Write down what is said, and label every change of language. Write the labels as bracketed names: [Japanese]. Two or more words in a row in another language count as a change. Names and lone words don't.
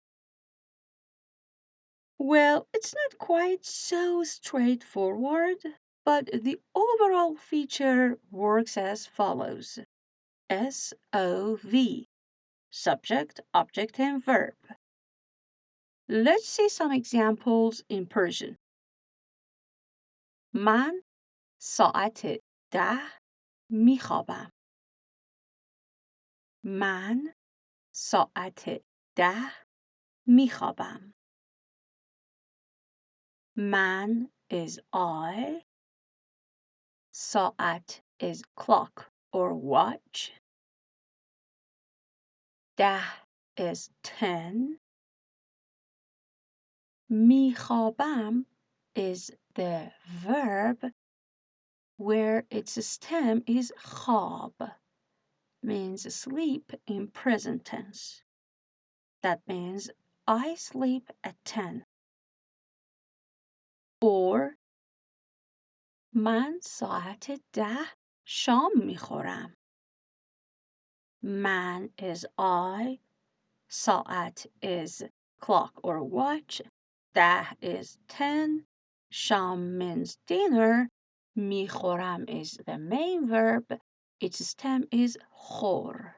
[English] Well, it's not quite so straightforward. but the overall feature works as follows. SOV, subject, object, and verb. Let's see some examples in Persian. [Persian] من ساعت 10 میخوابم. من ساعت 10 میخوابم. [English] من is I. ساعت is clock or watch. 10 is 10. میخوابم is the verb where its stem is خواب, means sleep in present tense. That means I sleep at 10. [Persian] Or من ساعت 10 شام میخورم. [English] Man is I, ساعت is clock or watch, 10 is 10, شام means dinner, میخورم is the main verb, its stem is خور.